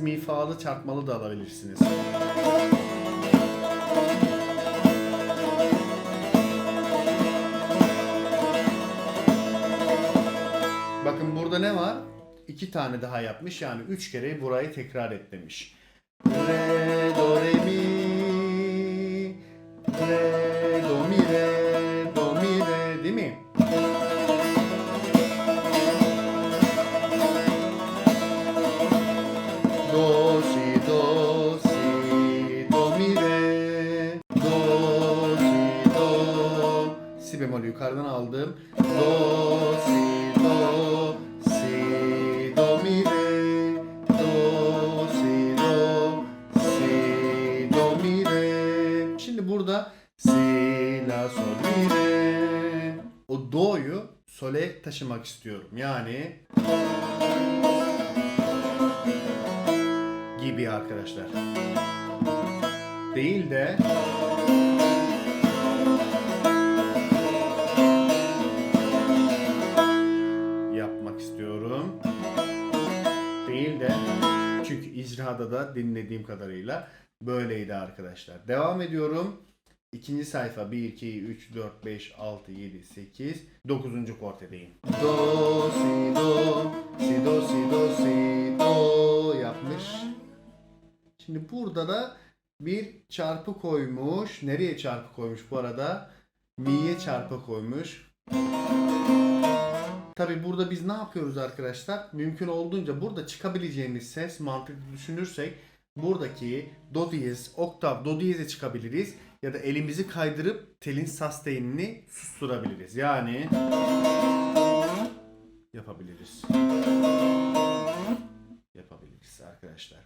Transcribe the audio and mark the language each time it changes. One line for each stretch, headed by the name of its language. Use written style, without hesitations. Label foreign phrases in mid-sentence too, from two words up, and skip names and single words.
Turkish: Mi fa'lı çarpmalı da alabilirsiniz. Bakın burada ne var? 2 tane daha yapmış. Yani 3 kere burayı tekrar et demiş. Re, do, re, mi. Re, do, mi, re. Do, mi, re. Değil mi? Do, si, do, si. Do, mi, re. Do, si, do. Si bemolü yukarıdan aldım. Do, si, do. Si, do, mi, re. Do, si, do. Si, do, mi, re. Şimdi burada si, la, sol, mi, re. O do'yu sol'e taşımak istiyorum. Yani gibi arkadaşlar. Değil de yapmak istiyorum. Değil de çünkü icrada da dinlediğim kadarıyla böyleydi arkadaşlar. Devam ediyorum. İkinci sayfa 1, 2, 3, 4, 5, 6, 7, 8, 9. kortedeyim. Do, si, do, si, do, si, do, si, do yapmış. Şimdi burada da bir çarpı koymuş. Nereye çarpı koymuş bu arada? Mi'ye çarpı koymuş. Tabi burada biz ne yapıyoruz arkadaşlar? Mümkün olduğunca burada çıkabileceğimiz ses mantıklı düşünürsek buradaki do diyez, oktav do diyeze çıkabiliriz ya da elimizi kaydırıp telin sustain'ini susturabiliriz. Yani yapabiliriz. Yapabiliriz arkadaşlar.